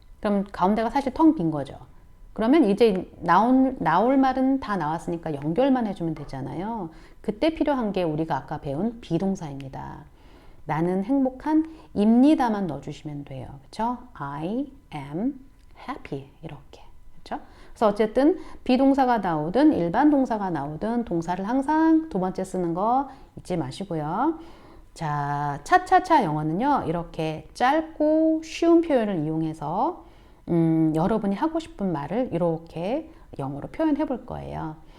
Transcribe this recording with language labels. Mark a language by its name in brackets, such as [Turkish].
[Korean] 그럼 가운데가 사실 텅 빈 거죠. 그러면 이제 나올 말은 다 나왔으니까 연결만 해주면 되잖아요. 그때 필요한 게 우리가 아까 배운 비동사입니다. 나는 행복한 입니다만 넣어주시면 돼요. 그렇죠? [English] I am happy 이렇게. [Korean] 그렇죠? 그래서 어쨌든 비동사가 나오든 일반 동사가 나오든 동사를 항상 두 번째 쓰는 거 잊지 마시고요. 자, 차차차 영어는요. 이렇게 짧고 쉬운 표현을 이용해서 여러분이 하고 싶은 말을 이렇게 영어로 표현해 볼 거예요.